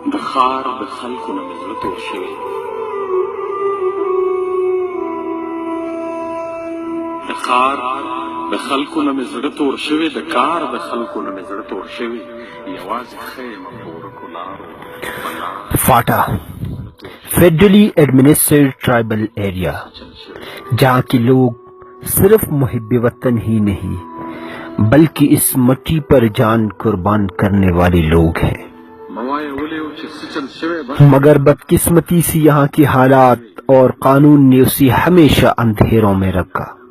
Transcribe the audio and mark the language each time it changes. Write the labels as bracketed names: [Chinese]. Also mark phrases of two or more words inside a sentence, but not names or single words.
[Pashto] خار د خلکو نه مې زړه تور شوی، د خار د خلکو نه مې زړه تور شوی، د کار د خلکو نه مې زړه تور شوی، یوازې ښه یم په ورکو لارو [Urdu] فاٹا [English] Federally Administered Tribal Area, [Urdu] جہاں کے لوگ صرف محب وطن ہی نہیں بلکہ اس مٹی پر جان قربان کرنے والے لوگ ہیں، مگر بدقسمتی سے یہاں کے حالات اور قانون نے اسے ہمیشہ اندھیروں میں رکھا۔